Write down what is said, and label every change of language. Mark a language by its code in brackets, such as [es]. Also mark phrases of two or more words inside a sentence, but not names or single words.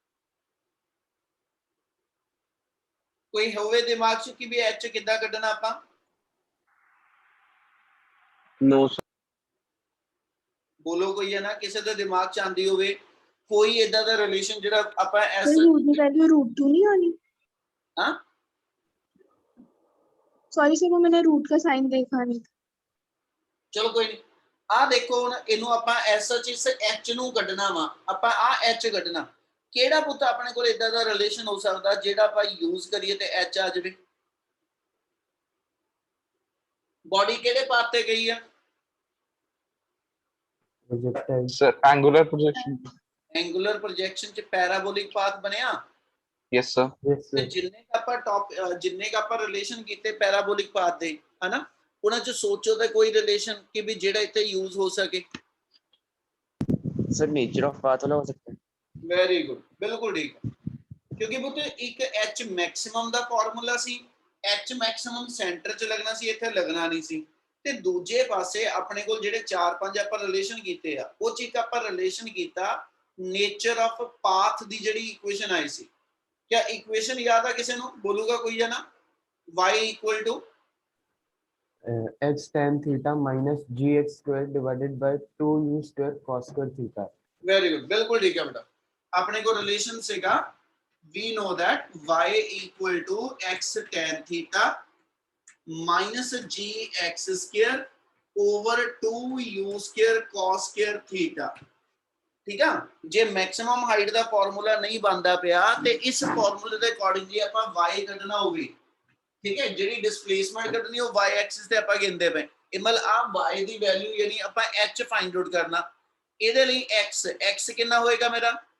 [pa] ਕੋਈ ਹੋਵੇ ਦਿਮਾਗ 'ਚ ਕਿ ਵੀ h ਕਿੱਦਾਂ ਕੱਢਣਾ ਆਪਾਂ? [en] No, sir. [pa] ਬੋਲੋ ਕੋਈ ਹੈ ਨਾ ਕਿਸੇ ਦੇ ਦਿਮਾਗ 'ਚ ਆਂਦੀ ਹੋਵੇ ਕੋਈ ਇਦਾਂ ਦਾ ਰਿਲੇਸ਼ਨ ਜਿਹੜਾ ਆਪਾਂ [hi] सर रूट की वैल्यू √2 नहीं आनी? हाँ [en] sorry sir [hi] वो मैंने रूट का साइन देखा नहीं। [pa] ਚਲੋ ਕੋਈ ਨਹੀਂ। ਆ ਦੇਖੋ ਹੁਣ ਇਹਨੂੰ ਆਪਾਂ ਐਸਐਚ ਇਸ h ਨੂੰ ਕੱਢਣਾ ਵਾ। ਆਪਾਂ ਆ h ਕੱਢਣਾ। ਕਿਹੜਾ ਪੁੱਤ ਆਪਣੇ ਕੋਲ ਇਦਾਂ ਦਾ ਰਿਲੇਸ਼ਨ ਹੋ ਸਕਦਾ ਜਿਹੜਾ ਆਪਾਂ ਯੂਜ਼ ਕਰੀਏ ਤੇ h ਆ ਜਾਵੇ? ਬਾਡੀ ਕਿਹੜੇ ਪਾਥ ਤੇ ਗਈ ਆ? [en] Projectile. Sir, angular projection. angular projection [pa] 'ਚ [en] parabolic path [pa] ਬਣਿਆ। [en] Yes, sir. Yes, [pa] ਤੇ [en] sir. [pa] ਜਿੰਨੇ ਕ ਆਪਾਂ ਰਿਲੇਸ਼ਨ ਕੀਤੇ [en] parabolic path [pa] ਦੇ ਹਨਾ ਉਹਨਾਂ 'ਚ ਸੋਚੋ ਤੇ ਕੋਈ ਰਿਲੇਸ਼ਨ ਕਿ ਵੀ ਜਿਹੜਾ ਇੱਥੇ ਯੂਜ਼ ਹੋ ਸਕੇ। [hi] सर [en] nature of path [hi] वाला हो सकता है। [en] very good, [pa] ਬਿਲਕੁਲ ਠੀਕ ਹੈ। ਕਿਉਂਕਿ ਪੁੱਤ ਇੱਕ h ਮੈਕਸਿਮਮ ਦਾ ਫਾਰਮੂਲਾ ਸੀ। h ਮੈਕਸਿਮਮ ਸੈਂਟਰ 'ਚ ਲੱਗਣਾ ਸੀ, ਇੱਥੇ ਲੱਗਣਾ ਨਹੀਂ ਸੀ। ਤੇ ਦੂਜੇ ਪਾਸੇ ਆਪਣੇ ਕੋਲ ਜਿਹੜੇ 4-5 ਆਪਾਂ ਰਿਲੇਸ਼ਨ ਕੀਤੇ ਆ ਉਹ 'ਚ ਇੱਕ ਆਪਾਂ ਰਿਲੇਸ਼ਨ ਕੀਤਾ [en] nature of path [pa] ਦੀ ਜਿਹੜੀ ਇਕੁਏਸ਼ਨ ਆਈ ਸੀ। ਕਿਆ ਇਕੁਏਸ਼ਨ ਯਾਦ ਆ ਕਿਸੇ ਨੂੰ? ਬੋਲੂਗਾ ਕੋਈ ਹੈ ਨਾ? [en] y = X tan theta minus gx square divided by 2u square cos square theta. very good, [pa] ਬਿਲਕੁਲ ਠੀਕ ਹੈ ਬੇਟਾ। ਆਪਣੇ ਕੋਲ ਰਿਲੇਸ਼ਨ ਸੀਗਾ [en] we know that y = x tan theta minus gx square over 2u square cos square theta। [pa] ਠੀਕ ਆ। ਜੇ [en] maximum height [pa] ਦਾ ਫਾਰਮੂਲਾ ਨਹੀਂ ਬਣਦਾ ਪਿਆ ਤੇ ਇਸ ਫਾਰਮੂਲੇ ਦੇ ਅਕੋਰਡਿੰਗਲੀ ਆਪਾਂ y ਕੱਢਣਾ ਹੋਵੇ। ਠੀਕ ਹੈ, ਜਿਹੜੀ ਡਿਸਪਲੇਸਮੈਂਟ ਕੱਢਣੀ ਉਹ y ਐਕਸਿਸ ਤੇ ਆਪਾਂ ਗਿਣਦੇ ਪਏ। ਇਹ ਮਤਲਬ ਆ y ਦੀ ਵੈਲਿਊ ਯਾਨੀ ਆਪਾਂ h [en] find out [pa] ਕਰਨਾ। ਇਹਦੇ ਲਈ x ਕਿੰਨਾ ਹੋਏਗਾ ਮੇਰਾ?